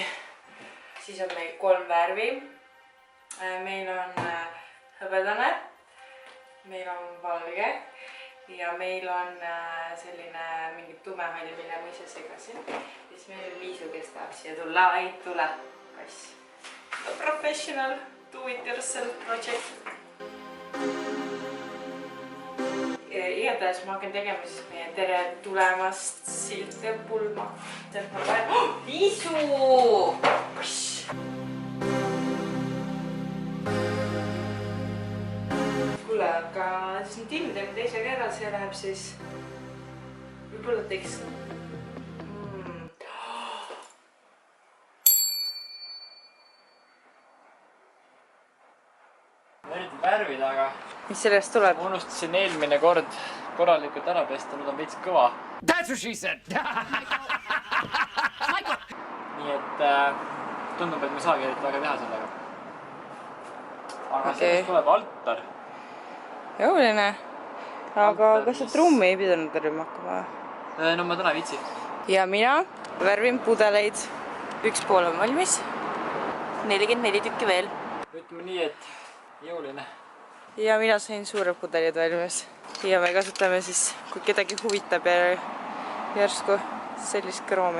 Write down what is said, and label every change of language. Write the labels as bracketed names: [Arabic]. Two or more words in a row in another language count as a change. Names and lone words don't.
[Estonian] Siis on meil 3 värvi. Meil on hõbedane, meil on valge ja meil on selline mingi tumehall, mille ma ise segasin. Ja siis meil on Liisu, kes tahab siia tulla. Ai, tule, kass. [English] Professional do-it-yourself project. [Estonian] Igatahes ma hakkan tegema siis meie tere tulemast silte pulma. Liisu! Kuule, aga siis nüüd Tim teeb teisega ära, see läheb siis võib-olla teeks. Eriti värvid, aga mis sellest tuleb? ma unustasin eelmine kord korralikult ära pesta, nüüd on veits kõva. [English] That's what she said! [Estonian] Nii et tundub, et me saagi eriti väga teha sellega. Aga sellest tuleb altar. Jõuline. Aga kas sa trummi ei pidanud tarvima hakkama? No ma täna vitsi. Ja mina värvin pudeleid. 1 pool on valmis. 44 tükki veel. Ütleme nii, et jõuline. Ja mina sain suured pudelid valmis. Ja me kasutame siis, kui kedagi huvitab ja järsku sellist kroomi.